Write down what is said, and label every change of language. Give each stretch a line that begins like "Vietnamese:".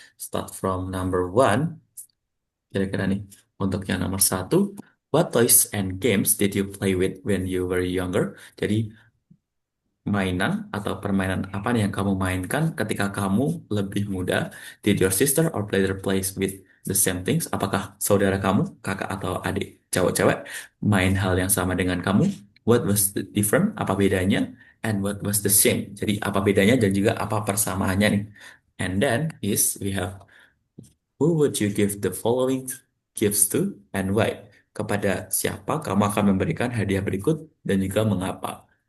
English: Start from number one.
Indonesian: Kira-kira nih, untuk yang nomor satu,
English: what toys and games did you play with when you were younger?
Indonesian: Jadi mainan atau permainan apa nih yang kamu mainkan ketika kamu lebih muda?
English: Did your sister or brother plays with the same things?
Indonesian: Apakah saudara kamu, kakak atau adik cowok-cewek main hal yang sama dengan kamu?
English: What was the different?
Indonesian: Apa bedanya?
English: And what was the same?
Indonesian: Jadi apa bedanya dan juga apa persamaannya nih?
English: And then is we have who would you give the following gifts to and why?
Indonesian: Kepada siapa kamu akan memberikan hadiah berikut dan juga mengapa?